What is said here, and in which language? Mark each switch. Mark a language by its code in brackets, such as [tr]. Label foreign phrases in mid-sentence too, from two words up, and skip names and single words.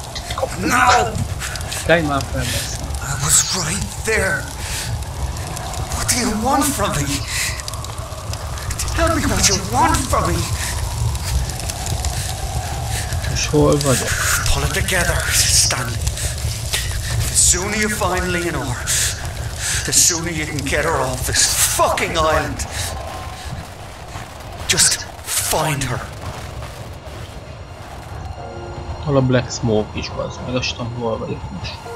[en] No! Time my friends. I was right there. What do you want from me? Tell me what you want from me. [hu] És hol vagyok? [en] Pull it together, Stanley. The sooner you find Leonore, the sooner you can get her off this fucking island. Just find her. [hu] Hol a Black Smoke is, az meg azt tudom, hol vagyok most.